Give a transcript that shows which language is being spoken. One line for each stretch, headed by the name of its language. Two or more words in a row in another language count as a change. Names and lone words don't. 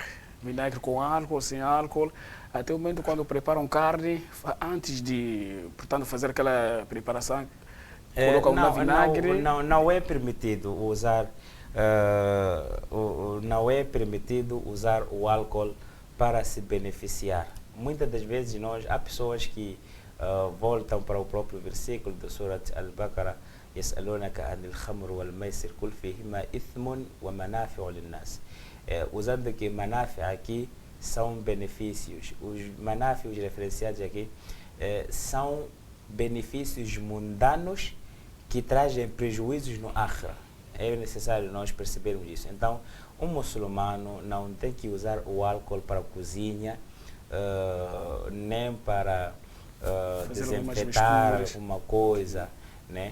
Portuguese: Vinagre com álcool, sem álcool. Até o momento quando preparam carne, antes de, portanto, fazer aquela preparação, colocam no vinagre. Não é permitido usar não é permitido usar o álcool para se beneficiar. Muitas das vezes há pessoas que voltam para o próprio versículo do Surat Al-Baqarah:
Arabic: يسألونك عن الخمر والميسر قل فيهما إثم ومنافع للناس.
Portuguese: Usando que manafia aqui são benefícios. Os manáfios referenciados aqui são benefícios mundanos que trazem prejuízos no akhira. É necessário nós percebermos isso. Então, um muçulmano não tem que usar o álcool para a cozinha, nem para desinfetar alguma coisa, né?